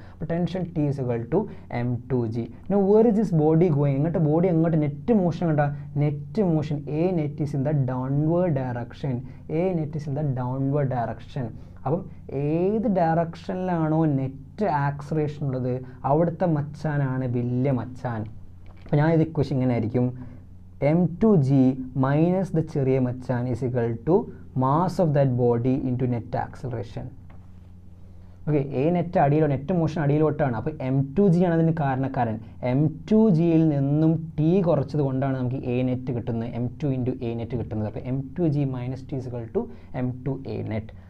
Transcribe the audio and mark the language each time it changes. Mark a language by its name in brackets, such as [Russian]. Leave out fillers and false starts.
[English] അപ്പോൾ tension T is equal to m2g. Now where is this body going? [Malayalam] എങ്ങോട്ട് body എങ്ങോട്ട്? [English] Net motion കണ്ട, net motion A net is in the downward direction. A net is in the downward direction. [Malayalam] അപ്പം ഏത് ഡയറക്ഷനിലാണോ net acceleration ഉള്ളത് അവിടുത്തെ മച്ചാനാണ് വലിയ മച്ചാൻ. അപ്പോൾ ഞാൻ ഇത് ഇക്വേഷൻ ഇങ്ങനെ ആയിരിക്കും, m2g മൈനസ് ദ ചെറിയ മച്ചാൻ [English] is equal to mass of that body into net acceleration. [Malayalam] Okay, A net അടിയിലോ, net motion അടിയിലോട്ടാണ്. അപ്പോൾ m2g ആണ് അതിന് കാരണക്കാരൻ. m2gയിൽ നിന്നും t കുറച്ചത് കൊണ്ടാണ് നമുക്ക് a നെറ്റ് കിട്ടുന്നത്, m2 × a നെറ്റ് കിട്ടുന്നത്. [English] അപ്പോൾ m2g minus T is equal to m2a net.